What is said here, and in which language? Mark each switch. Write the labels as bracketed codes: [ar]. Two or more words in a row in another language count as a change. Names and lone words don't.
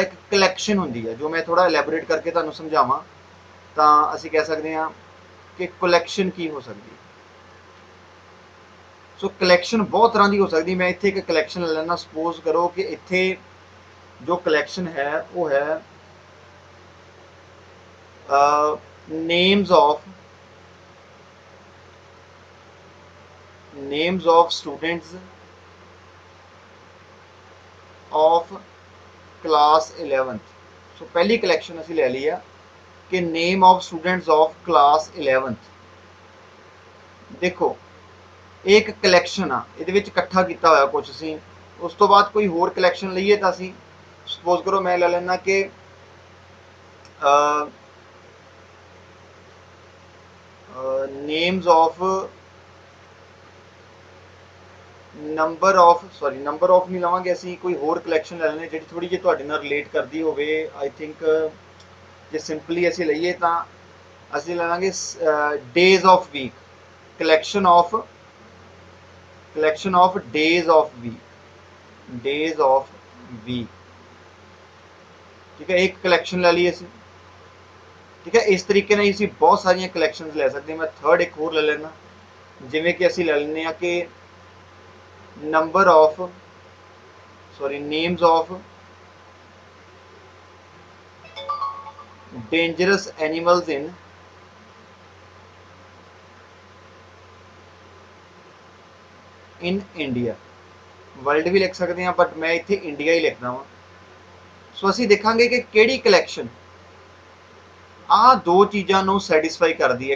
[pa] ਇੱਕ ਕਲੈਕਸ਼ਨ ਹੁੰਦੀ ਹੈ। ਜੋ ਮੈਂ ਥੋੜਾ ਐਲੈਬੋਰੇਟ ਕਰਕੇ ਤੁਹਾਨੂੰ ਸਮਝਾਵਾਂ ਤਾਂ ਅਸੀਂ ਕਹਿ ਸਕਦੇ ਹਾਂ ਕਿ ਕਲੈਕਸ਼ਨ ਕੀ ਹੋ ਸਕਦੀ ਹੈ। ਸੋ ਕਲੈਕਸ਼ਨ ਬਹੁਤ ਤਰ੍ਹਾਂ ਦੀ ਹੋ ਸਕਦੀ। ਮੈਂ ਇੱਥੇ ਇੱਕ ਕਲੈਕਸ਼ਨ ਲੈ ਲੈਣਾ। ਸਪੋਜ਼ ਕਰੋ ਕਿ ਇੱਥੇ ਜੋ ਕਲੈਕਸ਼ਨ ਹੈ ਉਹ ਹੈ [en] names of students of class 11th। [pa] ਸੋ ਪਹਿਲੀ ਕਲੈਕਸ਼ਨ ਅਸੀਂ ਲੈ ਲਈ ਆ ਕਿ [en] name of students of class 11th। [pa] ਦੇਖੋ ਇਹ ਇੱਕ ਕਲੈਕਸ਼ਨ ਆ, ਇਹਦੇ ਵਿੱਚ ਇਕੱਠਾ ਕੀਤਾ ਹੋਇਆ ਕੁਝ ਅਸੀਂ। ਉਸ ਤੋਂ ਬਾਅਦ ਕੋਈ ਹੋਰ ਕਲੈਕਸ਼ਨ ਲਈਏ ਤਾਂ ਅਸੀਂ ਸਪੋਜ਼ ਕਰੋ ਮੈਂ ਲੈ ਲੈਣਾ ਕਿ [en] names of number of [pa] ਨਹੀਂ ਲਵਾਂਗੇ ਅਸੀਂ, ਕੋਈ ਹੋਰ ਕਲੈਕਸ਼ਨ ਲੈ ਲੈਣੇ ਜਿਹੜੀ ਥੋੜੀ ਜਿਹੀ ਤੁਹਾਡੇ ਨਾਲ ਰਿਲੇਟ ਕਰਦੀ ਹੋਵੇ। [en] I think [pa] ਜੇ ਸਿੰਪਲੀ ਅਸੀਂ ਲਈਏ ਤਾਂ ਅਸੀਂ ਲੈ ਲਾਂਗੇ [en] days of week. collection of days of week. [pa] ਠੀਕ ਹੈ, ਇੱਕ ਕਲੈਕਸ਼ਨ ਲੈ ਲਈ ਅਸੀਂ। ਠੀਕ ਹੈ, ਇਸ ਤਰੀਕੇ ਨਾਲ ਅਸੀਂ ਬਹੁਤ ਸਾਰੀਆਂ ਕਲੈਕਸ਼ਨਸ ਲੈ ਸਕਦੇ ਹਾਂ। ਮੈਂ ਥਰਡ ਇੱਕ ਹੋਰ ਲੈ ਲੈਣਾ, ਜਿਵੇਂ ਕਿ ਅਸੀਂ ਲੈ ਲੈਂਦੇ ਹਾਂ ਕਿ [en] names of dangerous animals in India। [pa] ਵਰਲਡ ਵੀ ਲਿਖ ਸਕਦੇ ਹਾਂ ਬਟ ਮੈਂ ਇੱਥੇ ਇੰਡੀਆ ਹੀ ਲਿਖਦਾ ਵਾਂ। ਸੋ ਅਸੀਂ ਦੇਖਾਂਗੇ ਕਿ ਕਿਹੜੀ ਕਲੈਕਸ਼ਨ ਆਹ ਦੋ ਚੀਜ਼ਾਂ ਨੂੰ ਸੈਟੀਸਫਾਈ ਕਰਦੀ ਹੈ।